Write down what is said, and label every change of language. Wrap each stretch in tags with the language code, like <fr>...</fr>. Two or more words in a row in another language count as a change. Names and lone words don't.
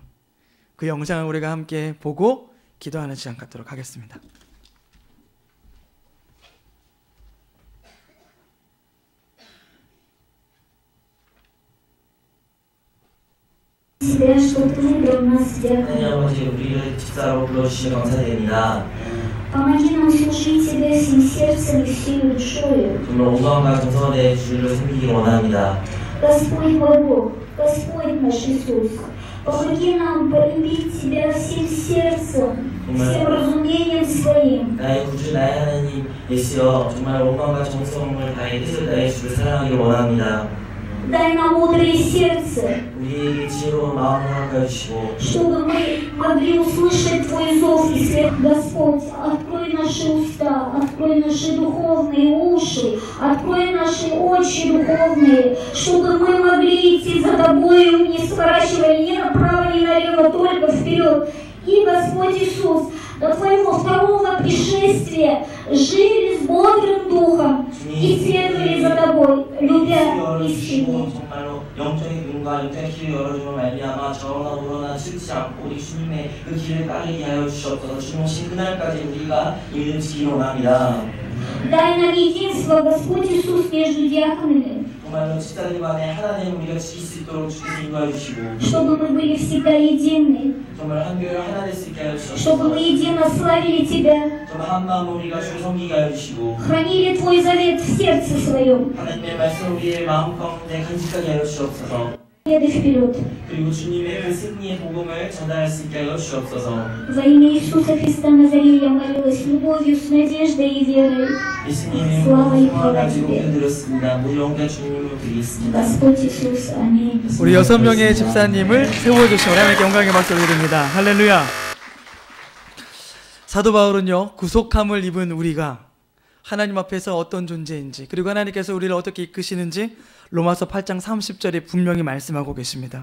<ko>그 영상을 우리가 함께 보고 기도하는 시간 갖도록 하겠습니다. 하나님 아버지, 우리를 집사로 불러주시며 감사드립니다.</ko> <ru>Помоги нам служить Тебе всем сердцем и всей душою.</ru> <ko>정말 온마음과 정성을 주를 섬기기 원합니다.</ko> <ru>Господь мой Бог, Господь наш Иисус, помоги нам полюбить Тебя всем сердцем, всем разумением своим.</ru> <ko>나의 구주, 나의 하나님 예수여, 정말 온마음과 정성을 다해 뜻을 다해 주를 사랑하기 원합니다.</ko> <ru>Дай нам мудрое сердце,</ru> <ko>우리에게 지혜로운 마음을 허락하여 주시고,</ko> <ru>чтобы мы могли услышать Твой зов и свет. Господь, открой наши уста, открой наши духовные уши, открой наши очи духовные, чтобы мы могли идти за Тобою, не сворачивая ни направо, ни налево, только вперед. И, Господь Иисус, до Твоего второго пришествия жили с бодрым духом и следовали за Тобой, любя истину.</ru> <ko>정말로 영적인 눈과 영적인 길을 열어주며 말미암아 저러나 우러나 치우치 않고 우리 주님의 그 길을 따르게 하여 주시옵소서. 주님 오신 그날까지 우리가 믿음 지키기 원합니다.</ko> <ru>Дай нам единство, Господь Иисус, между диаконами,</ru> <ko>정말로 집사님 안에 하나님 우리가 지킬 수 있도록 주께서 인도하여 주시고,</ko> <ru>чтобы мы были всегда едины,</ru> <ko>정말 한 교회로 하나 될 수 있게 하여</ko> <ru>чтобы мы</ru> <ko>주시옵소서.</ko> <ru>едино славили Тебя,</ru> <ko>정말 한 마음으로 우리가 주를 섬기게 하여 주시고,</ko> <ru>хранили Твой завет в сердце своем,</ru> <ko>하나님의 말씀 우리의 마음 가운데 간직하게 하여 주옵소서.</ko> <ru>следуй вперед.</ru> <ko>그리고 주님의 그 승리의 복음을 전달할 수 있게 하여 주옵소서.</ko> <ru>Во имя Иисуса Христа Назарея я молилась любовью, с надеждой и верой.</ru> <ko>예수님의</ko> <ru>Слава и</ru> <ko>복음을</ko> <ru>хвала</ru> <ko>가지고</ko> <ru>Тебе.</ru> <ko>기도드렸습니다. 모두 영광 주님을 드리겠습니다.</ko> <ru>Господь Иисус, аминь.</ru> <ko>우리 6명의 집사님을 세워주신 하나님께 영광의 박수를 드립니다. 할렐루야. 사도 바울은요, 구속함을 입은 우리가 하나님 앞에서 어떤 존재인지, 그리고 하나님께서 우리를 어떻게 이끄시는지 로마서 8장 30절에 분명히 말씀하고 계십니다.</ko>